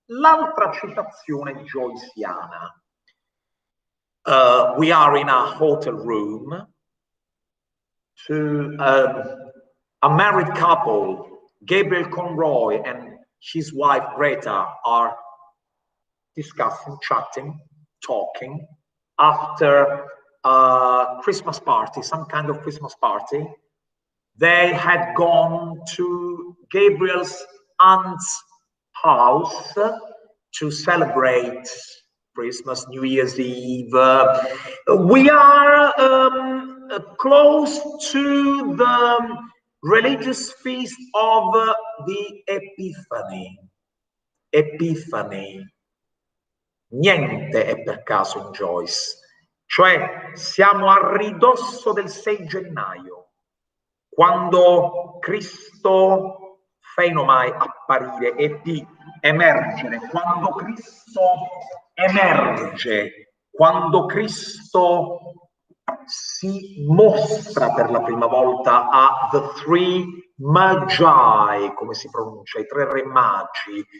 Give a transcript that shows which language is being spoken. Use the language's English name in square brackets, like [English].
[Italian] L'altra citazione joyciana. [English] We are in a hotel room to a married couple, Gabriel Conroy and his wife Greta are discussing, chatting, talking after a Christmas party, some kind of Christmas party. They had gone to Gabriel's aunt's house to celebrate Christmas, New Year's Eve. We are close to the religious feast of the Epiphany. Epiphany. [Italian] Niente è per caso in Joyce. Cioè siamo a ridosso del 6 gennaio, quando Cristo fenomai apparire e di emergere, quando Cristo emerge, quando Cristo si mostra per la prima volta a [English] The Three Magi, [Italian] come si pronuncia, i 3 re magi.